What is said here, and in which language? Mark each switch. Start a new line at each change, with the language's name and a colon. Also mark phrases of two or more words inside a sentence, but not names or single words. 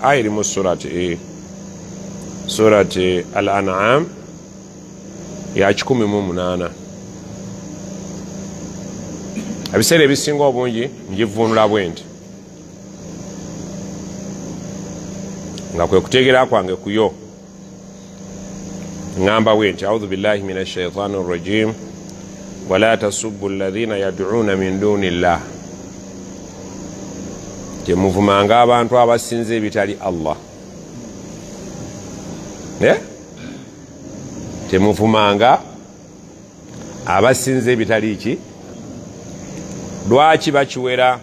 Ganda: Aya eri mu surati Al-An'am ya 18. Ebiseera ebisinga obungi ngivuunula bwenti nga kwe kutegeera kwange kuyo, ngamba bwenti
Arabic: أعوذ بالله من الشيطان الرجيم ولا تسبوا الذين يدعون من دون الله,
Ganda: temuvumanga abantu abasinza ebitali Allah. Temuvumanga abasinza ebitali ki. Lwaki bakiwera?